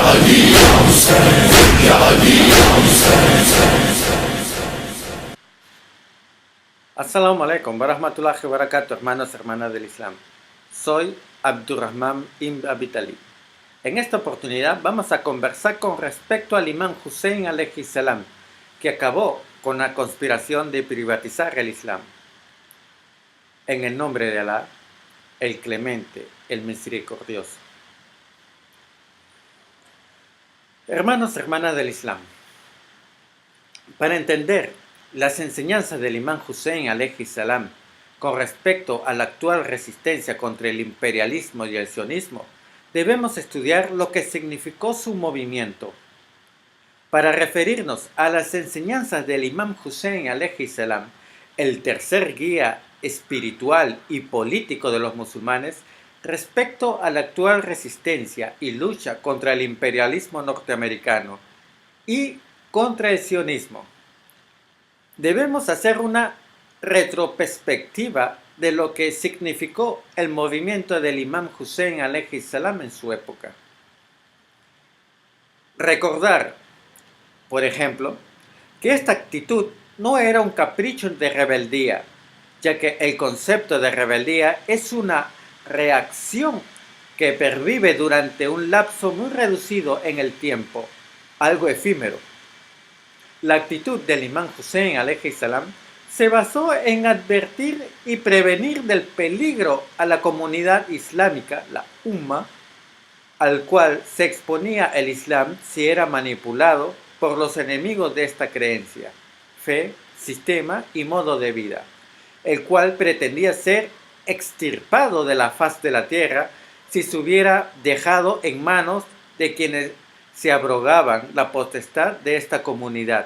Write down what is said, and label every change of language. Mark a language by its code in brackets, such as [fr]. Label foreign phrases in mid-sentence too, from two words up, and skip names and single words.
[ar] السلام عليكم ورحمة الله وبركاته, [es] hermanos y hermanas del Islam. Soy Abdurrahman ibn Abi Talib. En esta oportunidad vamos a conversar con respecto al imán Hussein [ar] عليه السلام, [es] que acabó con la conspiración de privatizar el Islam. En el nombre de Alá, el Clemente, el Misericordioso. Hermanos y hermanas del Islam, para entender las enseñanzas del imán Hussein [ar] عليه السلام [es] con respecto a la actual resistencia contra el imperialismo y el sionismo, debemos estudiar lo que significó su movimiento. Para referirnos a las enseñanzas del imán Hussein [ar] عليه السلام, [es] el tercer guía espiritual y político de los musulmanes respecto a la actual resistencia y lucha contra el imperialismo norteamericano y contra el sionismo, debemos hacer una retroperspectiva de lo que significó el movimiento del imán Hussein [ar] عليه السلام [es] en su época. Recordar, por ejemplo, que esta actitud no era un capricho de rebeldía, ya que el concepto de rebeldía es una reacción que pervive durante un lapso muy reducido en el tiempo, algo efímero. La actitud del imán Hussein [ar] عليه السلام [es] se basó en advertir y prevenir del peligro a la comunidad islámica, la Umma, al cual se exponía el Islam si era manipulado por los enemigos de esta creencia, fe, sistema y modo de vida, el cual pretendía ser extirpado de la faz de la tierra si se hubiera dejado en manos de quienes se abrogaban la potestad de esta comunidad.